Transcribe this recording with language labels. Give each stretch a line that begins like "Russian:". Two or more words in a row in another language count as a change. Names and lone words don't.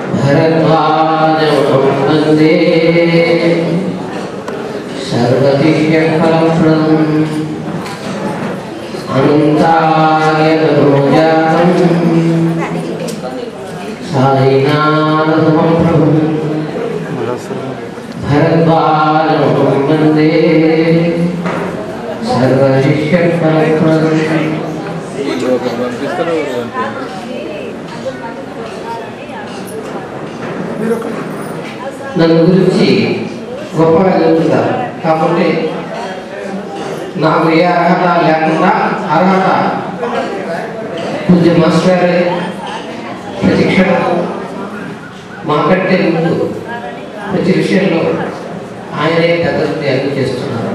Sanskrit: भरद्वाजं वन्दे सर्वदिव्यफलप्रदम् अनन्तार्यतनोजातं साईनाथं प्रभुं भरद्वाजं वन्दे
Telugu: सर्वदिव्यफलप्रदम् నన్ను గురించి గొప్పగా చెబుతున్నారు కాబట్టి నాకు ఏ అర్హత లేకుండా అర్హత పూజ్య మాస్టర్ గారే ప్రతి క్షణం మాకంటే ముందు ప్రతి విషయంలో ఆయనే దగ్గరికి అన్ని చేస్తున్నారు.